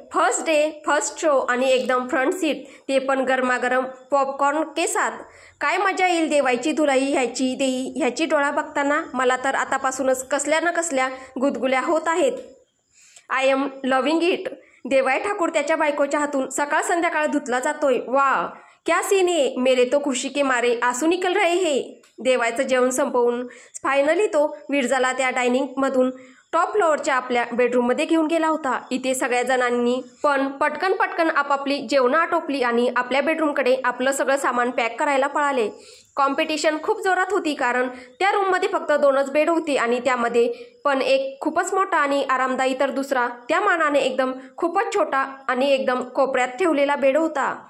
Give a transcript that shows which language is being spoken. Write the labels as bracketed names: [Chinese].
[Marathi] First day, first show आणि एकदम front seat, ते पण गरमागरम पॉपकॉर्न केसात. काय मजा येईल देवायची धुलाई ह्याची डोळा बघताना. मला तर आतापासूनच कसल्या न कसल्या गुदगुल्या होत आहेत. [English] I am loving it. [Marathi] देवाय ठाकूर त्याच्या बायकोच्या हातून सकाळ संध्याकाळ धुतला जातोय. [Hindi] वा क्या सीन है, मेरे तो खुशी के मारे आंसू निकल रहे है. [Marathi] देवायचं जेवण संपवून फायनली तो विरजाला त्या डायनिंगमधून टॉप फ्लोअरच्या आपल्या बेडरूममध्ये घेऊन गेला होता. इथे सगळ्या जणांनी पण पटकन आपापली जेवणं आटोपली आणि आपल्या बेडरूमकडे आपलं सगळं सामान पॅक करायला पळाले. कॉम्पिटिशन खूप जोरात होती, कारण त्या रूममध्ये फक्त 2च बेड होते आणि त्यामध्ये पण एक खूपच मोठा आणि आरामदायी तर दुसरा त्या मानाने एकदम खूपच छोटा आणि एकदम कोपऱ्यात ठेवलेला बेड होता.